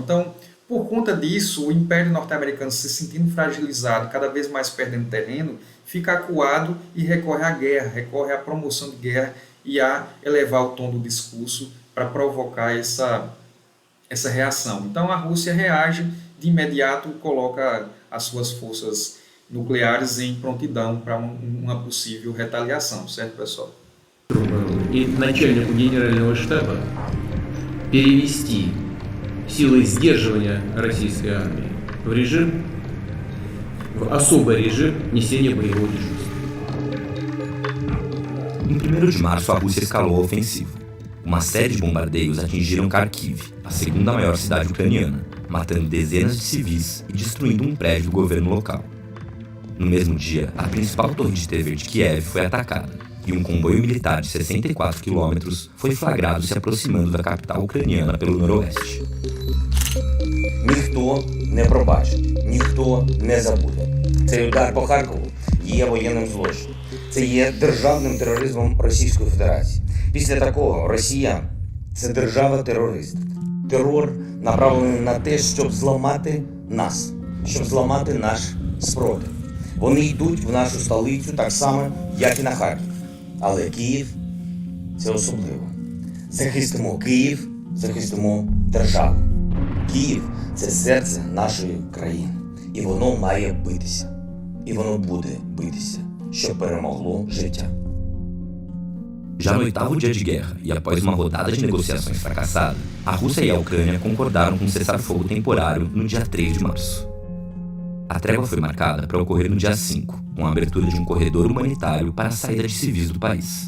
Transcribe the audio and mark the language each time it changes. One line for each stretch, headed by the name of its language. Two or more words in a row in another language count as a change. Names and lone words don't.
Portuguese: Então, por conta disso, o Império Norte-Americano se sentindo fragilizado, cada vez mais perdendo terreno, fica acuado e recorre à guerra, recorre à promoção de guerra e a elevar o tom do discurso para provocar essa reação. Então a Rússia reage de imediato, coloca as suas forças nucleares em prontidão para uma possível retaliação, certo, pessoal?
Russian: И начальнику генерального штаба перевести силы сдерживания российской армии в особый режим несения боевого дежурства.
Portuguese: Em 1º de março, a Rússia escalou a ofensiva. Uma série de bombardeios atingiram Kharkiv, a segunda maior cidade ucraniana, matando dezenas de civis e destruindo um prédio do governo local. No mesmo dia, a principal torre de TV de Kiev foi atacada, e um comboio militar de 64 quilômetros foi flagrado se aproximando da capital ucraniana pelo noroeste.
Ukrainian: Ніхто не пробачить, ніхто не забуде. Цей удар по Харкову є воєнним злочином. Це є державним тероризмом Російської Федерації. Після такого Росія – це держава-терорист. Терор направлений на те, щоб зламати нас, щоб зламати наш спротив. Вони йдуть в нашу столицю так само, як і на Харків. Але Київ – це особливо. Захистимо Київ, захистимо державу. Київ – це серце нашої країни. І воно має битися. І воно буде bитися, щоб permoglou життя.
Portuguese: Já no 8º dia de guerra e após uma rodada de negociações fracassada, a Rússia e a Ucrânia concordaram com um cessar-fogo temporário no dia 3 de março. A trégua foi marcada para ocorrer no dia 5, com a abertura de um corredor humanitário para a saída de civis do país.